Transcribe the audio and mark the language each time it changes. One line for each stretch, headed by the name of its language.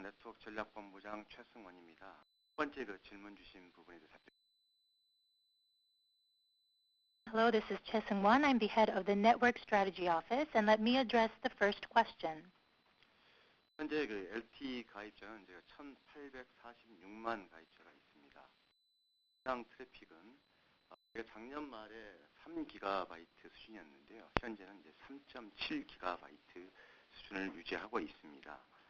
Korean: 네트워크 전략본부장 최승원입니다. 첫 번째 질문 주신 부분에 대해서
English: Hello, this is Choi Seung-won. I'm the head of the Network Strategy Office, and let me address the first question.
Korean: 현재 LTE 가입자는 1,846만 가입자가 있습니다. 해당 트래픽은 작년 말에 3기가바이트 수준이었는데요. 현재는 3.7기가바이트 수준을 유지하고 있습니다.